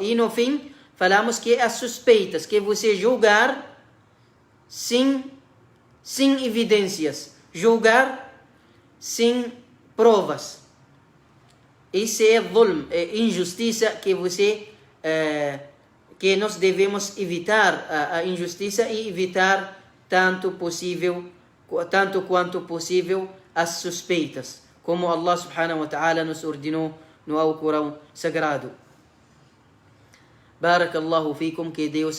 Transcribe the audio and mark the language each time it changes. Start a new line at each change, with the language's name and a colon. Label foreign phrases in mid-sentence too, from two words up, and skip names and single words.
Portuguese: E no fim, falamos que as suspeitas, que você julgar sem evidências, julgar sem provas. Isso é zulm, é injustiça, que nós devemos evitar a injustiça e evitar tanto quanto possível as suspeitas, como Allah
Arabic: سبحانه وتعالى
Portuguese: nos ordenou no Alcorão Sagrado.
Arabic: بارك الله فيكم,
Portuguese: que Deus